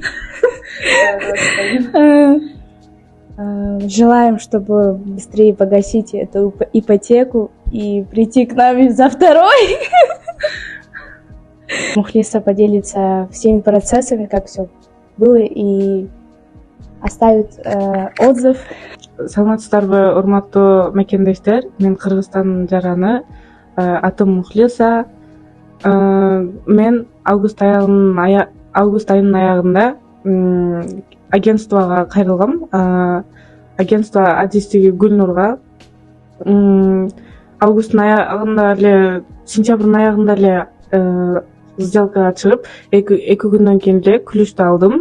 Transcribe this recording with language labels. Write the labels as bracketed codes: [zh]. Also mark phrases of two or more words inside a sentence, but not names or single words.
[ru] Желаем, чтобы быстрее погасить эту ипотеку и прийти к нам за второй. Мухлиса поделится всеми процессами, как все было, и оставит отзыв. [ky] Саламатсыздарбы, урматтуу мекендештер. Мен Кыргызстандын жараны, атым Мухлиса. Мен август айынын аягында агентствого кайрылгам. Агентство адистиги Гүлнурга. Августтун аягында эле, сентябрдын аягында эле сделкага чыгып, 2 күндөн кийин эле ключту алдым.